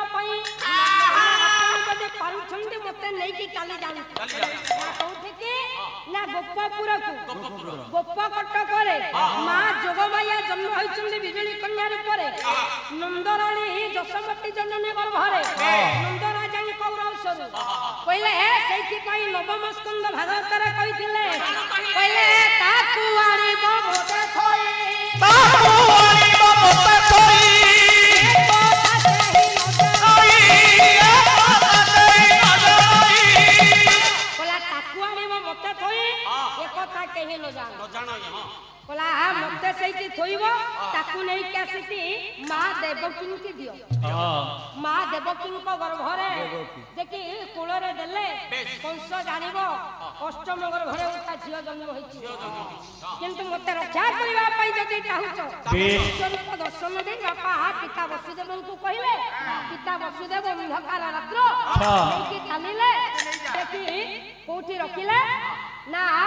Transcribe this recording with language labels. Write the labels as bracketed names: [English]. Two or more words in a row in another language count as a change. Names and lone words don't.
[Odia] ପାଇଁ ଯଦି ପାରୁଛନ୍ତି ମତେ ନେଇକି ଚାଲି ଯାଆନ୍ତୁ କୋଉଠିକି ନା ଗୋପପୁରକୁ ଗୋପ କଟକରେ ମା ଯୋଗମାୟା ଜନ୍ମ ହୋଇଛନ୍ତି ବିଜୁଳି କନ୍ୟା ରୂପରେ ନନ୍ଦରାଣୀ ଯଶୋମତୀ ଜନନୀ ଗର୍ଭରେ ନନ୍ଦରାଜାଙ୍କ ଔରସରୁ କହିଲେ ସେଇଥିପାଇଁ ନବମ ସ୍କନ୍ଦ ଭାଗବତରେ କହିଥିଲେ କହିଲେ ତାକୁ ଆଣିବ ମୋତେ ଥୋଇ ତାକୁ ଆଣିବ ମତେ ଥୋଇ ତାକୁ ଆଣିବ ମତେ ଥୋଇ ଏକଥା କେହି ନ ଜାଣ କହିଲା ମତେ ସେଇଠି ଥୋଇବ ତାକୁ ନେଇକି ଆସିକି ମା ଦେବକୀଙ୍କୁ ଦିଅ ମା ଦେବକୀଙ୍କ ଗର୍ଭରେ ଦେଖି କୂଳରେ ଦେଲେ କଂସ ଜାଣିବ ଅଷ୍ଟମ ଗର୍ଭରେ ଗୋଟେ ଝିଅ ଜନ୍ମ ହୋଇଛି କିନ୍ତୁ ମତେ ରକ୍ଷା କରିବା ପାଇଁ ଯଦି ଚାହୁଁଛ ବିଶ୍ୱରୂପ ଦର୍ଶନ ଦେଇ ବାପା ପିତା ବସୁଦେବଙ୍କୁ କହିଲେ ପିତା ବସୁଦେବ ଅନ୍ଧକାର ରାତ୍ର ନେଇକି ଚାଲିଲେ ଦେଖି କୋଉଠି ରଖିଲେ ନା